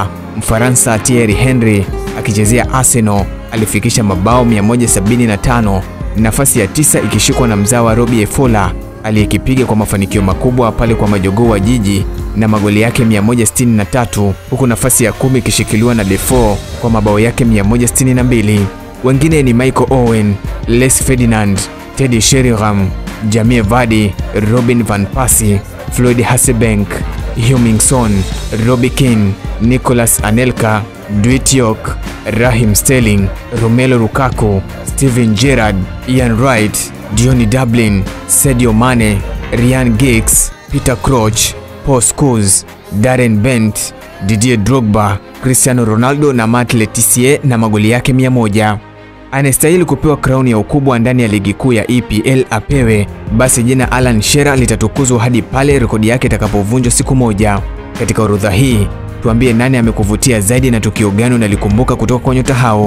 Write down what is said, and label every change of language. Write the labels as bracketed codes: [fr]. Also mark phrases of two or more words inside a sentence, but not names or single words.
[sw] Mfaransa Thierry Henry akichezea Arsenal alifikisha mabao 175. Nafasi ya 9 ikishikwa na mzawa Robbie Fowler aliyekipiga kwa mafanikio makubwa pale kwa majogoo wa jiji na magoli yake 163, huku nafasi ya 10 ikishikiliwa na Defoe kwa mabao yake 162. Wengine ni Michael Owen, Les Ferdinand, Teddy Sheringham, Jamie Vardy, Robin van Persie, Floyd Hasselbank, Heung-min Son, Robbie Keane, Nicolas Anelka, Dwight York, Raheem Sterling, Romelu Lukaku, Steven Gerrard, Ian Wright, Diony Dublin, Sadio Mane, Ryan Giggs, Peter Crouch, Paul Scholes, Darren Bent, Didier Drogba, Cristiano Ronaldo na Matt Letizier na magoli yake 100. Anastahili kupewa crown ya ukubwa ndani ya ligi kuu ya EPL apewe, basi jina Alan Shearer litatukuzwa hadi pale rekodi yake itakapovunjwa siku moja. Katika orodha hii, tuambie nani amekuvutia zaidi na tukio gani unalikumbuka kutoka kwa nyota hao.